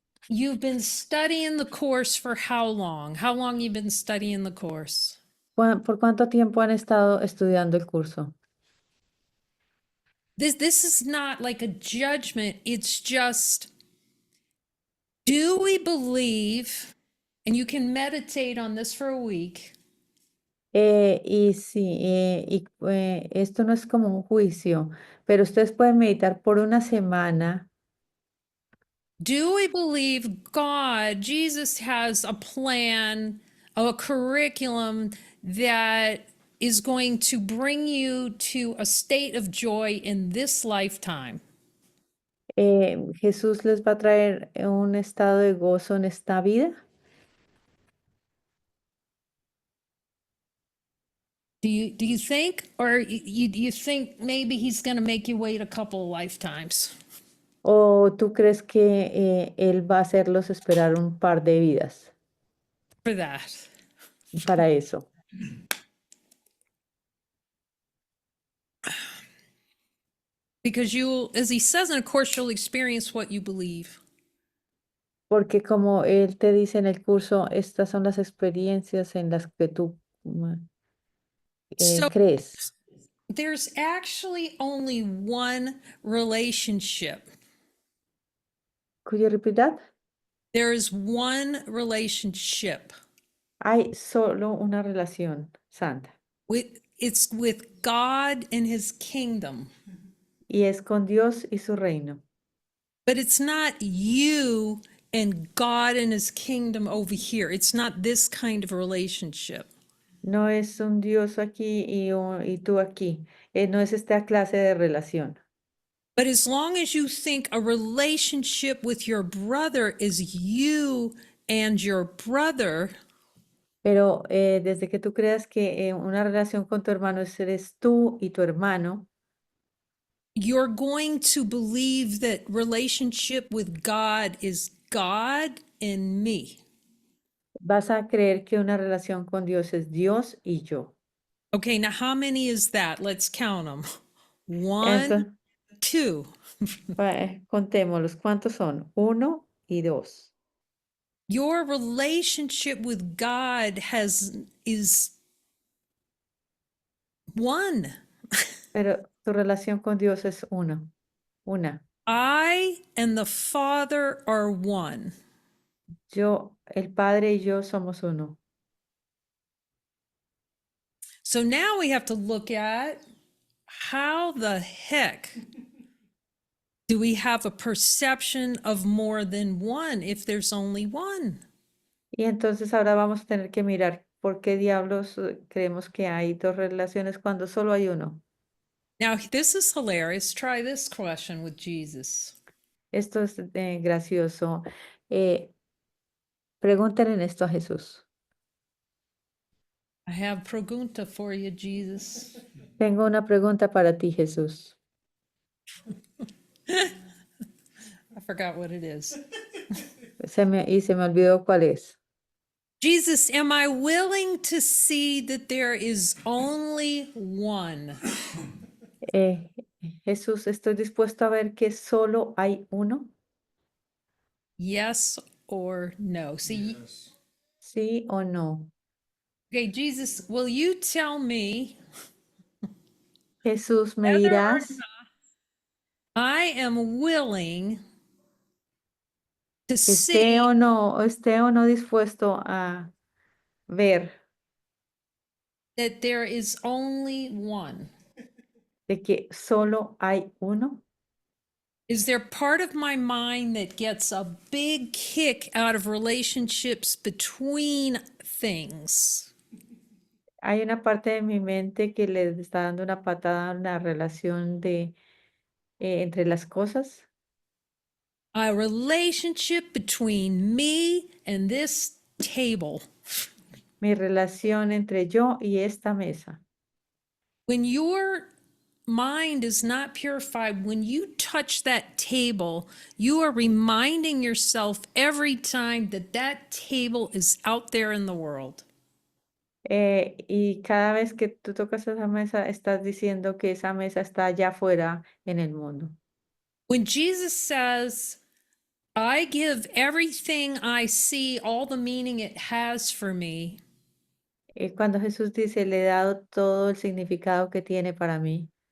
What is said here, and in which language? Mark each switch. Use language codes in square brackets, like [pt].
[en] You've been studying the course for how long? How long you been studying the course? [es] ¿Por cuánto tiempo han estado estudiando el curso? [en] This is not like a judgment. It's just, do we believe, and you can meditate on this for a week. [es] Y sí, esto no es como un juicio, pero ustedes pueden meditar por una semana. [en] Do we believe God, Jesus has a plan, a curriculum that is going to bring you to a state of joy in this lifetime? [es] Jesús les va a traer un estado de gozo en esta vida. [en] Do you think, or you think maybe he's going to make you wait a couple of lifetimes? [es] ¿O tú crees que Él va a hacerlos esperar un par de vidas [en] For that? [es] para eso? [en] Because as he says in a course, you'll experience what you believe. [es] Porque como Él te dice en el curso, estas son las experiencias en las que tú [en] So [es] crees? [en] there's actually only one relationship. Could you repeat that? There is one relationship. [es] Hay solo una relación santa [en] It's with God and his kingdom. [es] y es con Dios y su reino. [en] But it's not you and God and his kingdom over here. It's not this kind of relationship. [es] No es un Dios aquí y tú aquí. No es esta clase de relación. [en] But as long as you think a relationship with your brother is you and your brother, [es] Pero desde que tú creas que una relación con tu hermano eres tú y tu hermano, [en] you're going to believe that relationship with God is God and me. [es] vas a creer que una relación con Dios es Dios y yo. [en] Okay, now how many is that? Let's count them. One, [es] Entonces, [en] two. [es] contémoslos. ¿Cuántos son? Uno y dos. [en] Your relationship with God is one. [es] Pero tu relación con Dios es uno. Una. [en] I and the Father are one. [es] Yo, el Padre y yo somos uno. [en] So now we have to look at how the heck do we have a perception of more than one if there's only one? [es] Y entonces ahora vamos a tener que mirar por qué diablos creemos que hay dos relaciones cuando solo hay uno. [en] Now, this is hilarious. Try this question with Jesus. [es] Esto es gracioso. Eh, Pregúntenle esto a Jesús. [en] I have pregunta for you, Jesus. [es] Tengo una pregunta para ti, Jesús. [en] I forgot what it is. [es] Se me olvidó cuál es. [en] Jesus, am I willing to see that there is only one? [es] Eh, Jesús, ¿estoy dispuesto a ver que solo hay uno? [en] Yes or no? See, [es] ¿Sí o no? [en] okay, Jesus, will you tell me [es] Jesús, ¿me [en] whether or [es] dirás [en] I am willing to [es] esté [en] see [es] esté o no dispuesto a ver [en] that there is only one? [es] de que solo hay uno? [en] Is there part of my mind that gets a big kick out of relationships between things? [es] Hay una parte de mi mente que le está dando una patada a una relación entre las cosas. [en] A relationship between me and this table. [es] Mi relación entre yo y esta mesa. [en] When your mind is not purified, when you touch that table, you are reminding yourself every time that that table is out there in the world. [es] Y cada vez que tú tocas esa mesa, estás diciendo que esa mesa está allá afuera en el mundo. [en] When Jesus says, I give everything I see all the meaning it has for me, [es] Cuando Jesús dice, le he dado todo el significado que tiene para mí,